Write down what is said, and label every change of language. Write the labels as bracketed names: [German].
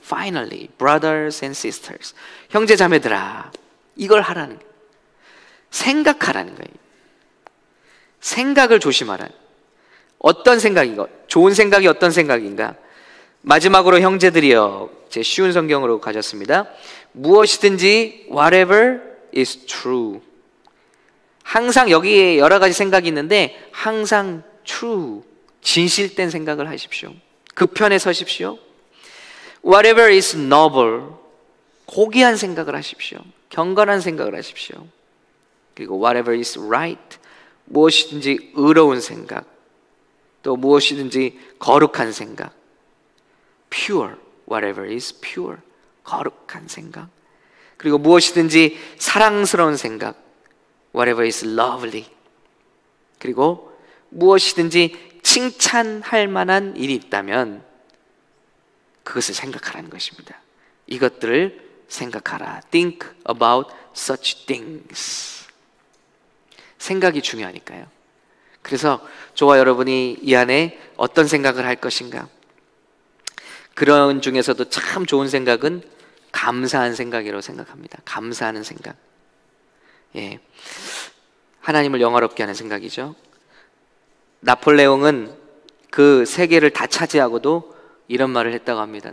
[English] Finally, brothers and sisters, [Korean] 형제 자매들아, 이걸 하라는 거예요. 생각하라는 거예요. 생각을 조심하라. 어떤 생각인가? 좋은 생각이 어떤 생각인가? 마지막으로 형제들이여, 제 쉬운 성경으로 가졌습니다. 무엇이든지 [English] whatever is true. [Korean] 항상 여기에 여러 가지 생각이 있는데 항상 true, 진실된 생각을 하십시오. 그 편에 서십시오. [English] Whatever is noble, [Korean] 고귀한 생각을 하십시오. 경건한 생각을 하십시오. 그리고 [English] whatever is right, [Korean] 무엇이든지 의로운 생각, 또 무엇이든지 거룩한 생각. [English] Pure, whatever is pure, [Korean] 거룩한 생각. 그리고 무엇이든지 사랑스러운 생각, [English] whatever is lovely. [Korean] 그리고 무엇이든지 칭찬할 만한 일이 있다면 그것을 생각하라는 것입니다. 이것들을 생각하라. [English] Think about such things. [Korean] 생각이 중요하니까요. 그래서 저와 여러분이 이 안에 어떤 생각을 할 것인가? 그런 중에서도 참 좋은 생각은 감사한 생각이라고 생각합니다. 감사하는 생각. 예. 하나님을 영화롭게 하는 생각이죠. 나폴레옹은 그 세계를 다 차지하고도 이런 말을 했다고 합니다.